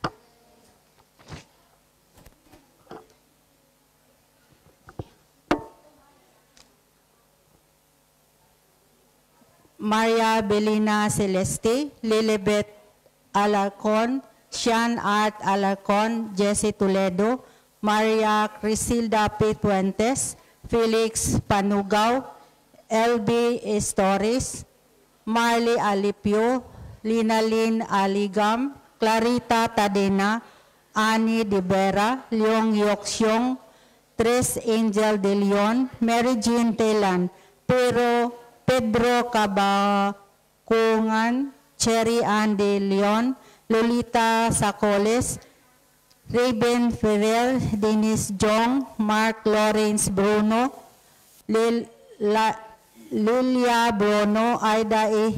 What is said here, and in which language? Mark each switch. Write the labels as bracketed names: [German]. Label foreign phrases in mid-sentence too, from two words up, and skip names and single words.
[Filipino] Maria Belina Celeste, Lilibet Alarcon, Sean Art Alarcon, Jessie Toledo, Maria Crisilda P. Puentes, Felix Panugaw, LB Estores, Marley Alipio, Linalyn Aligam, Clarita Tadena, Annie De Vera, Leong Yoksyong, Tres Angel De Leon, Mary Jean Telan, Pedro Cabakungan, Cherry Ann De Leon, Lolita Sacoles, Raven Ferrer, Dennis Jong, Mark Lawrence Bruno, Lilia Bruno, Aida E.